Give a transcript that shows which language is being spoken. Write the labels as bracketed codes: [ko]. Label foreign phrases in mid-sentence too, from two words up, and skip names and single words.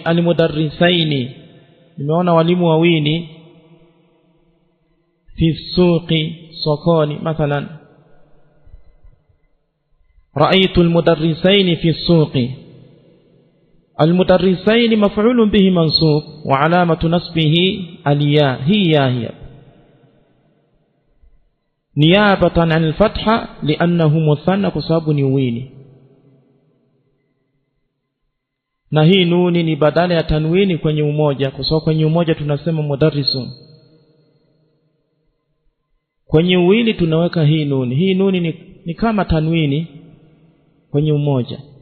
[sw] Almudarrisaini, nimeona walimu wawili. [ar] في السوق, [sw] sokoni mathalan. [ar] رأيت المدرسين في السوق. المدرسين مفعول به منصوب وعلامة نصبه الياء، هي نيابة عن الفتحة لأنه مثنى كسبب نوين. [sw] na hii nuni ni badala ya tanwini kwenye umoja, kwa sababu kwenye umoja tunasema mudarrisun, kwenye uwili tunaweka hii nuni. Hii nuni ni kama tanwini kwenye umoja.